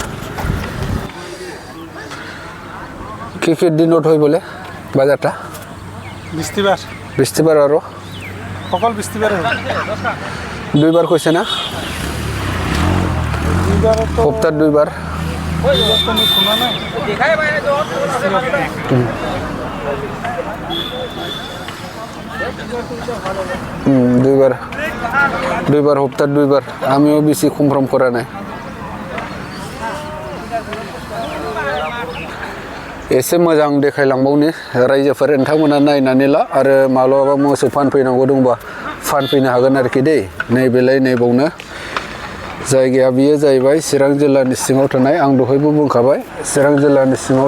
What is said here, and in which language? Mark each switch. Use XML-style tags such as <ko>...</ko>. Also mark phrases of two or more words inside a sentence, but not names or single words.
<as>কি দিনত</as> <bn>হয় বলে বাজারটা বৃহস্পতিবার আর সকল বৃহস্পতিবারে দুইবার কইছে না সপ্তাহে দুইবার শোনা নাই দেখাই বাইরে দুইবার সপ্তাহে দুইবার আমিও বেশি কনফার্ম করা নাই</bn> <brx>एसे मोजां देखायलांबावनि रायजोफोर नोंथांमोना नायनानै ला आरो माब्लाबा मोसौ फानफैनांगौ दंबा फानफैनो हागोन आरोखि दै नैबेलाय नैबावनो जायगाया बियो जाहैबाय चिरां जिल्लानि सिङाव थानाय आं दहायबो बुंखाबाय चिरां जिल्लानि सिङाव</brx>